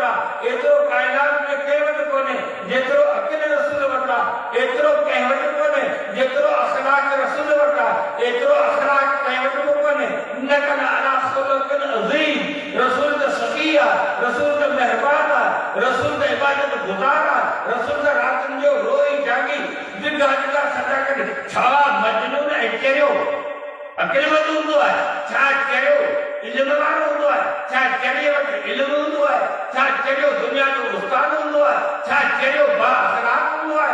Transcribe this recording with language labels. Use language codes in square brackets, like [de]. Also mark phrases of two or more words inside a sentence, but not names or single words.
[sd] आहे एतिरो काइनात में कंहिं वटि कोन्हे जेतिरो अक़िल रसूल वटि आहे एतिरो कंहिं वटि कोन्हे जेतिरो अख़लाक़ रसूल वटि आहे एतिरो अख़लाक़ कंहिं वटि बि कोन्हे [ar] إنك لعلى خلق عظيم [sd] रसूल त सख़ी आहे रसूल त महिरबान आहे रसूल त इबादत गुज़ार आहे रसूल त रातनि जो रोई जागी जिंदा जिंदा सदा कढ छा मजनून ऐं चरियो अक़िलमंद हूंदो आहे छा चरियो इल्म वारो हूंदो आहे छा चरियो वटि इल्मु हूंदो आहे छा चरियो दुनिया जो उस्ताद हूंदो आहे छा चरियो बा अख़लाक़ हूंदो आहे